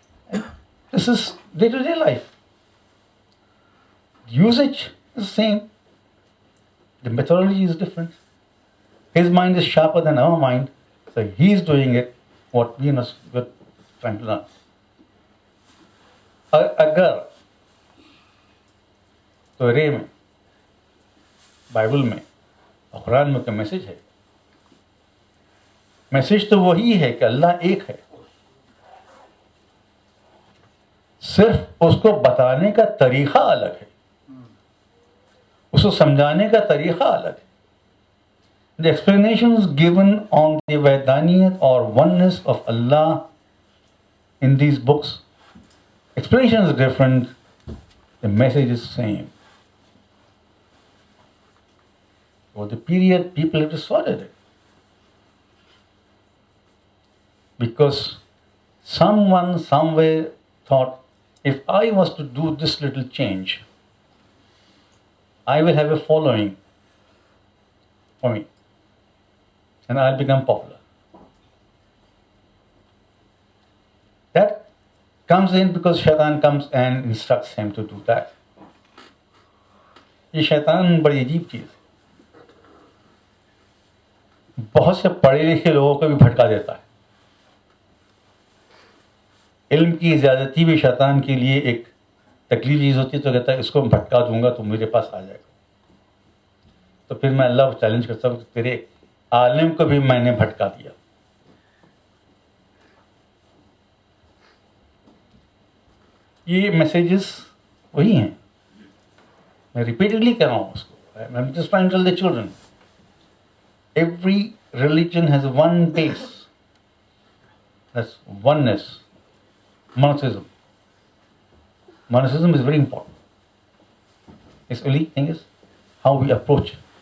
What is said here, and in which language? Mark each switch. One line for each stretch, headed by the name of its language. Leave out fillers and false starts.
English: And this is day-to-day life. Usage is the same. The methodology is different. His mind is sharper than our mind, so he's doing it what we're trying to learn.
Hindi: अगर तोरे में, Bible में और कुरान में का message है, message तो वही है कि अल्लाह एक है, सिर्फ उसको बताने का तरीका अलग है, उसको समझाने का तरीका अलग है.
English: The explanations given on the Vaidaniyat or oneness of Allah in these books, explanation is different, the message is same. For the period, people have distorted it. Because someone somewhere thought, if I was to do this little change, I will have a following for me, and I'll become popular. That comes in because shaitan comes and instructs him to do that.
Hindi: ये शैतान बड़ी अजीब चीज है, बहुत से पढ़े लिखे लोगों को भी भटका देता है. इल्म की ज्यादती भी शैतान के लिए एक तकलीफ चीज होती है, तो कहता है इसको भटका दूंगा तो मेरे पास आ जाएगा. तो फिर मैं अल्लाह को चैलेंज करता हूँ, तेरे आलिम को भी मैंने भटका दिया. ये मैसेजेस वही हैं, मैं रिपीटेडली कह रहा हूँ उसको.
English: I'm just trying to tell the children, every religion has one base, that's oneness, monotheism. Monotheism is very important. Its only thing is how we approach it.